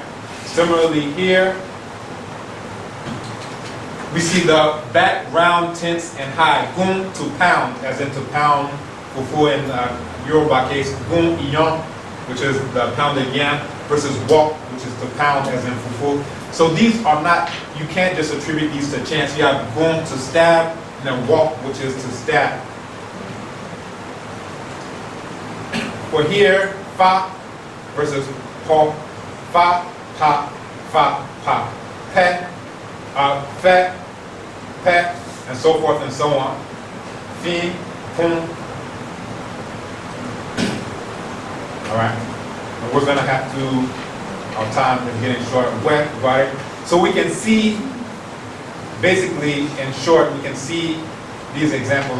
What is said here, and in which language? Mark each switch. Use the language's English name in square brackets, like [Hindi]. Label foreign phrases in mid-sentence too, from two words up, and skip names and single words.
[English] Similarly here, we see the background tense and high, gun to pound, as in to pound, fufu in Yoruba case, [Yoruba] gun iyon, [English] which is the pounded yam, versus walk, which is to pound, as in fufu. So these are not, you can't just attribute these to chance. You have gun to stab, and then walk, which is to stab. For here, fa versus po, fa, pa, fa, pa, pe, fe, pe, and so forth and so on. Fi, pum. All right. And we're going to have to, our time is getting short. Wet, right? So we can see, basically, in short, we can see these examples.